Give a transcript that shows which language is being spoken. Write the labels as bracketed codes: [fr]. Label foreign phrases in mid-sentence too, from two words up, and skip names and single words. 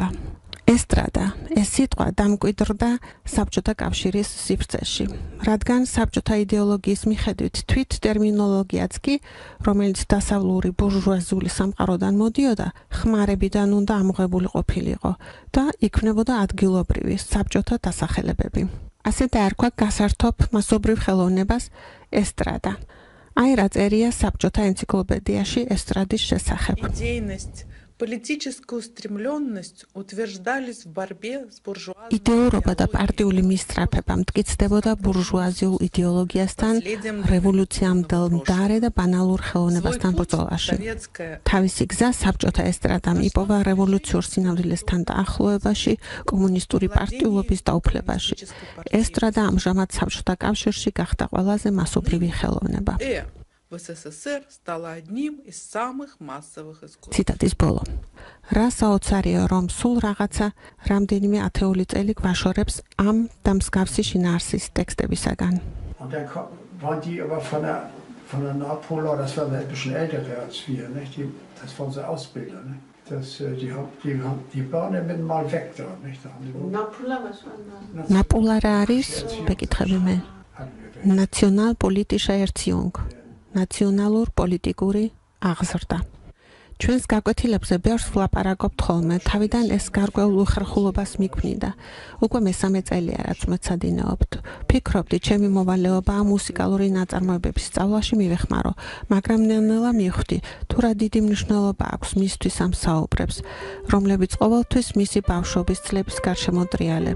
[ka] ესტრადა, ეს სიტყვა დამკვიდრდა საბჭოთა კავშირის სივრცეში, რადგან საბჭოთა იდეოლოგიის მიხედვით თვით ტერმინოლოგიაც კი, რომელიც დასავლური ბურჟუაზიული სამყაროდან მოდიოდა, ხმარებიდან უნდა ამოღებული ყოფილიყო და იქმნებოდა ადგილობრივი საბჭოთა დასახელებები. ასე დაერქვა გასართობ მასობრივ ხელოვნებას ესტრადა. აი რა წერია საბჭოთა ენციკლოპედიაში ესტრადის შესახებ. [ru] Политическую устремленность утверждались в борьбе с буржуазной. [ka] იდეურობა და პარტიული მისწრაფება მტკიცდებოდა ბურჟუაზიულ იდეოლოგიასთან, რევოლუციამდელ მდარე და ბანალურ ხელოვნებასთან ბრძოლაში. თავისი გზა საბჭოთა ესტრადამ იპოვა რევოლუციურ სინამდვილესთან დაახლოებაში, კომუნისტური პარტიულობის დაუფლებაში. ესტრადა ამჟამად საბჭოთა კავშირში გახდა ყველაზე მასობრივი ხელოვნება. [ru] В СССР стала одним из самых массовых искусств. [ka] Цитатის ბოლო. რა საოცარია რომ სულ რაღაცა რამდენიმე ათეული წელი გვაშორებს ამ და მსგავსი შინაარსის ტექსტებისაგან. [de] Und dann waren die aber von der Nordpolar, das waren ein bisschen ältere als wir, nicht? Das waren so Ausbilder, ne? Die Bahnen mit mal weg da, nicht? Nordpolar was war das? [ka] ნაპოლარა არის, ვეკითხები მე. [de] Nationalpolitische Erziehung. [ka] ნაციონალურ პოლიტიკური აღზრდა. ჩვენს გაკვეთილებზე ბევრს ვლაპარაკობთ ხოლმე, თავიდან ეს გარკვეულ უხერხულობას მიქმნიდა. უკვე მესამე წელია, რაც მეცადინეობთ. ფიქრობდი, ჩემი მოვალეობა მუსიკალური ნაწარმოებების სწავლაში მივეხმარო, მაგრამ ნელ-ნელა მივხვდი, თუ რა დიდი მნიშვნელობა აქვს მისთვის ამ საუბრებს, რომლებიც ყოველთვის მისი ბავშვობის წლების გარშემო ტრიალებს.